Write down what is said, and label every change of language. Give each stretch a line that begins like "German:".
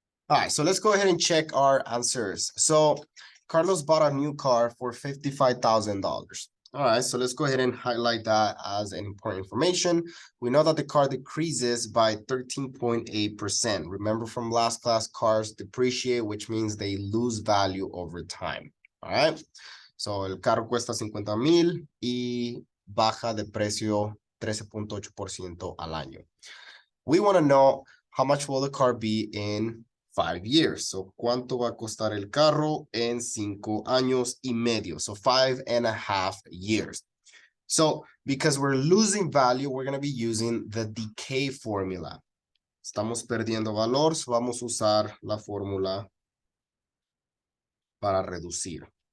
English: All right, so let's go ahead and check our answers. So Carlos bought a new car for $55,000. All right, so let's go ahead and highlight that as an important information. We know that the car decreases by 13.8%. Remember from last class, cars depreciate, which means they lose value over time. All right, so
Spanish: el carro cuesta 50,000 y baja de precio 13.8% al año.
English: We want to know how much will the car be in 5 years.
Spanish: So, ¿cuánto va a costar el carro en 5 años y medio?
English: So, 5.5 years. So, because we're losing value, we're going to be using the decay formula.
Spanish: Estamos perdiendo valor, so vamos a usar la fórmula para reducir.